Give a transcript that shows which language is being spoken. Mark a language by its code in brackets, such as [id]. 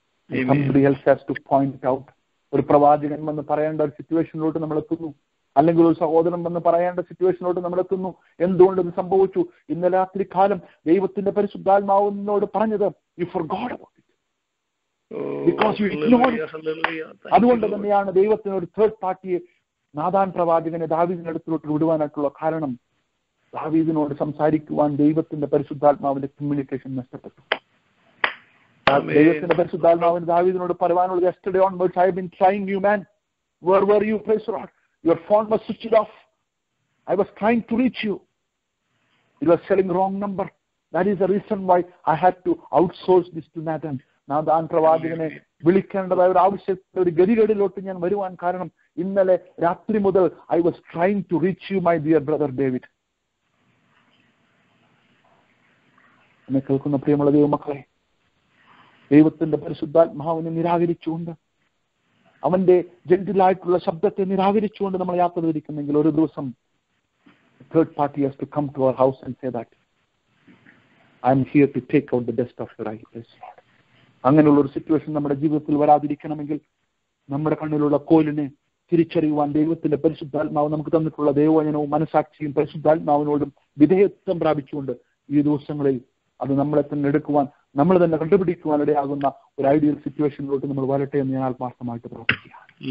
[en] Somebody else has to point out. [ml] ഒരു പ്രവാചകൻ വന്ന് പറയേണ്ട ഒരു സിറ്റുവേഷനിലോട്ട് നമ്മൾ എത്തുന്നു, അല്ലെങ്കിൽ ഒരു സഹോദരൻ വന്ന് പറയേണ്ട സിറ്റുവേഷനിലോട്ട് നമ്മൾ എത്തുന്നു. എന്തുകൊണ്ട് ഇത് സംഭവിച്ചു? ഇന്നലെ രാത്രി കാലം ദൈവത്തിന്റെ പരിശുദ്ധാത്മാവിനോട് പറഞ്ഞത് [en] you forgot about it because you ignored it. [ml] അതുകൊണ്ട് തന്നെയാണ് ദൈവത്തിന് ഒരു തേർഡ് പാർട്ടിയെ, നാഥാൻ പ്രവാചകനെ ദാവീദിന്റെ അടുത്തോട്ട് വിടുവാനായിട്ടുള്ള കാരണം. ദാവീദിനോട് സംസാരിക്കുവാൻ ദൈവത്തിന്റെ പരിശുദ്ധാത്മാവിന്റെ കമ്മ്യൂണിക്കേഷൻ നഷ്ടപ്പെട്ടു. ദൈവത്തിന്റെ പരിശുദ്ധാത്മാവിന് ദാവീദിനോട് പറയാനുള്ളത്, [en] yesterday onwards I have been trying you, man. Where were you, praise the Lord? Your phone was switched off. I was trying to reach you. It was selling wrong number. That is the reason why I had to outsource this to Nathan. [ml] Nathan പ്രവാചകനെ വിളിക്കേണ്ടതായ ഒരു ആവശ്യത്തെ ഒരു ഗതികേടിലോട്ട് ഞാൻ വരുവാൻ കാരണം ഇന്നലെ രാത്രി മുതൽ [en] I was trying to reach you, my dear brother David. [ml] എന്നെ കേൾക്കുന്ന പ്രിയമുള്ള ദൈവമക്കളെ, ദൈവത്തിന്റെ പരിശുദ്ധാത്മാവിനെ നിരാകരിച്ചുകൊണ്ട്, അവന്റെ ജെന്റിലായിട്ടുള്ള ശബ്ദത്തെ നിരാകരിച്ചുകൊണ്ട് നമ്മൾ യാത്ര തിരിക്കുന്നെങ്കിൽ ഒരു ദിവസം [en] third party has to come to our house and say that I am here to take out the dust of your eyes. [ml] അങ്ങനെയുള്ള ഒരു സിറ്റുവേഷൻ നമ്മുടെ ജീവിതത്തിൽ വരാതിരിക്കണമെങ്കിൽ നമ്മുടെ കണ്ണിലുള്ള കോലിനെ തിരിച്ചറിയുവാൻ ദൈവത്തിന്റെ പരിശുദ്ധാത്മാവ് നമുക്ക് തന്നിട്ടുള്ള ദൈവവചനവും മനസാക്ഷിയും പരിശുദ്ധാത്മാവിനോടും വിധേയത്വം പ്രാപിച്ചുകൊണ്ട് ഈ ദിവസങ്ങളിൽ അത് നമ്മളെ തന്നെ എടുക്കുവാൻ, നമ്മൾ തന്നെ കണ്ടുപിടിക്കുവാൻ ഇടയാകുന്ന ഒരു ഐഡിയൽ സിറ്റുവേഷനിലോട്ട് നമ്മൾ വരട്ടെ എന്ന് ഞാൻ ആത്മാർത്ഥമായിട്ട് പ്രാർത്ഥിക്കുകയാണ്.